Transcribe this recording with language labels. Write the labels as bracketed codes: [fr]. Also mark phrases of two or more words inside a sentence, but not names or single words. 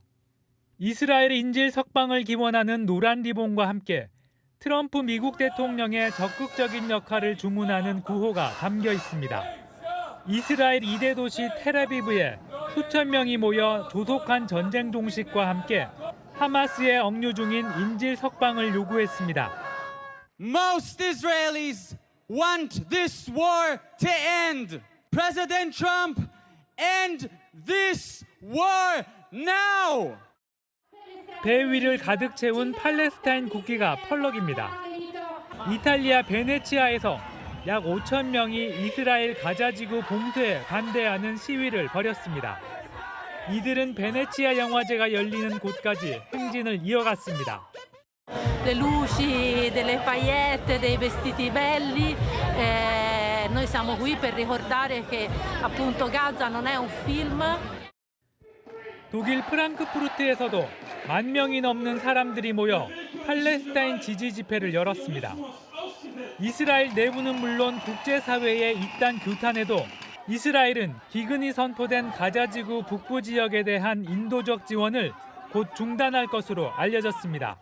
[ko] 이스라엘 인질 석방을 기원하는 노란 리본과 함께 트럼프 미국 대통령의 적극적인 역할을 주문하는 구호가 담겨 있습니다. 이스라엘 2대 도시 텔아비브에 수천 명이 모여 조속한 전쟁 종식과 함께 하마스에 억류 중인 인질 석방을 요구했습니다. [en] Most Israelis want this war to end. President Trump, end this war now! [ko] 배 위를 가득 채운 팔레스타인 국기가 펄럭입니다. 이탈리아 베네치아에서 약 5천 명이 이스라엘 가자지구 봉쇄에 반대하는 시위를 벌였습니다. 이들은 베네치아 영화제가 열리는 곳까지 행진을 이어갔습니다. [it] Le luci, delle paillette, dei vestiti belli. Noi siamo qui per ricordare che appunto Gaza non è un film. [ko] 독일 프랑크푸르트에서도 10,000명이 넘는 사람들이 모여 팔레스타인 지지 집회를 열었습니다. 이스라엘 내부는 물론 국제사회의 이딴 규탄에도 이스라엘은 기근이 선포된 가자지구 북부 지역에 대한 인도적 지원을 곧 중단할 것으로 알려졌습니다.